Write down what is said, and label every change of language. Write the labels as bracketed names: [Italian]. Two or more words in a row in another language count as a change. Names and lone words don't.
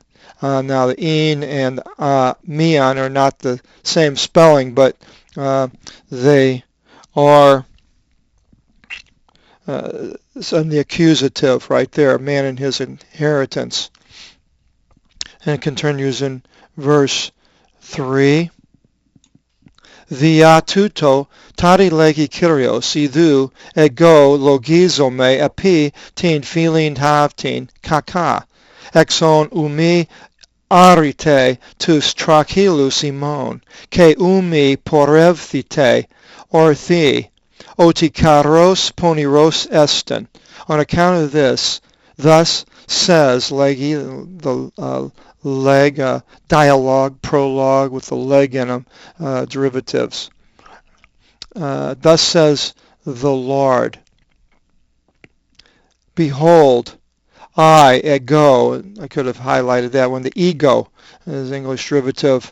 [English] Now the in and mian are not the same spelling, but they are in the accusative right there, man and his inheritance. And it continues in verse 3. [Greek] Διὰ τοῦτο τάδε λέγει Κύριος ἰδοὺ ἐγὼ λογίζομαι ἐπὶ τὴν φυλὴν ταύτην κακὰ ἐξ ὧν οὐ μὴ ἄρητε τοὺς τραχήλους ὑμῶν, καὶ οὐ μὴ πορευθῆτε, ὀρθοί, ὅτι καιρὸς πονηρός ἐστιν. [English] On account of this, thus says legi, the leg, dialogue, prologue with the leg in them, derivatives. Thus says the Lord, behold, I, ego, I could have highlighted that one, the ego is English derivative.